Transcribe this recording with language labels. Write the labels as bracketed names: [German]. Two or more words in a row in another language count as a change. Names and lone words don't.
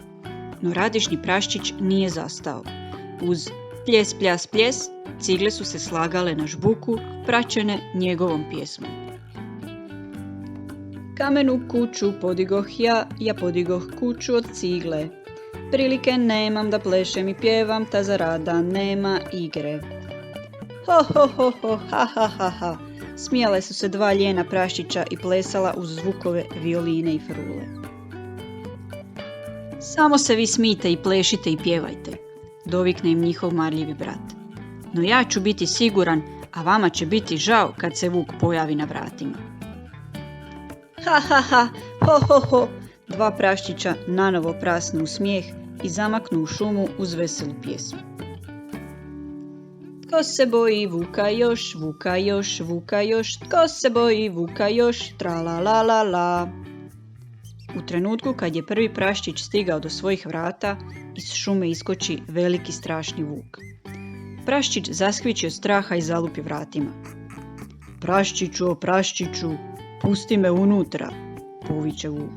[Croatian] No radišni praščić nije zastao. Uz pljes, pljas, pljes, cigle su se slagale na žbuku, praćene njegovom pjesmom. Kamenu kuću podigoh ja podigoh kuću od cigle. Prilike nemam da plešem i pjevam, ta zarada nema igre. Ho, ho, ho, ho, ha, ha, ha, ha. Smijale su se dva lijena praščića i plesala uz zvukove violine i frule. Samo se vi smijte i plešite i pjevajte, dovikne im njihov marljivi brat. No ja ću biti siguran, a vama će biti žao kad se vuk pojavi na vratima. Ha, ha, ha, ho, ho, ho. Dva praščića nanovo prasnu u smijeh i zamaknu u šumu uz veselu pjesmu. Tko se boji vuka još, vuka još, vuka još, tko se boji vuka još, tra la la la la. U trenutku kad je prvi praščić stigao do svojih vrata, iz šume iskoči veliki strašni vuk. Praščić zaskviči od straha i zalupi vratima. Praščiću, o praščiću, pusti me unutra, poviče vuk.